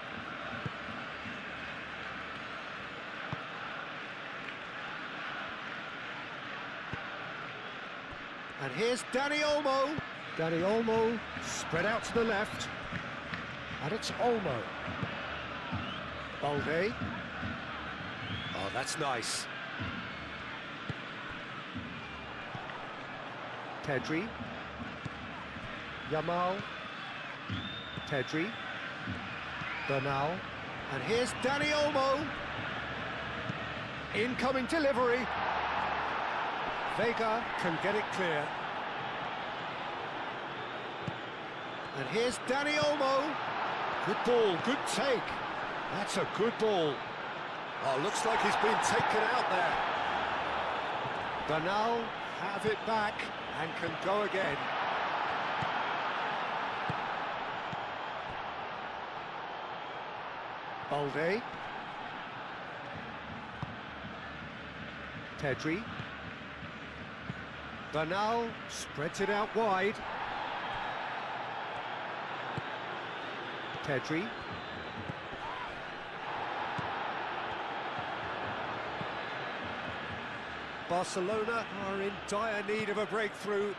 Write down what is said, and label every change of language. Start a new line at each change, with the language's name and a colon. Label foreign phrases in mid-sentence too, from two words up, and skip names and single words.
English: And here's Dani Olmo. Dani Olmo spread out to the left. And it's Olmo. Balde. Oh, that's nice. Pedri. Yamal. Pedri. Bernal. And here's Dani Olmo. Incoming delivery. Vega can get it clear. And here's Dani Olmo. Good ball, good take. That's a good ball. Oh, looks like he's been taken out there. Bernal have it back and can go again. Balde. Pedri. Bernal spreads it out wide. Pedri. Barcelona are in dire need of a breakthrough.